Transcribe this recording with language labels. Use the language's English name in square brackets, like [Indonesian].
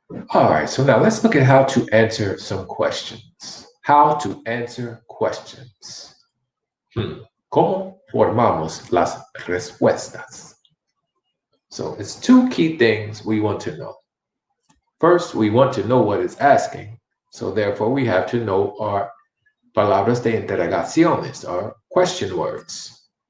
[English] All right, so now let's look at how to answer some questions. How to answer questions. [Spanish] ¿Cómo formamos las respuestas? [English] So it's 2 key things we want to know. First, we want to know what it's asking. So therefore, we have to know our [Spanish] palabras de interrogaciones, [English] our question words.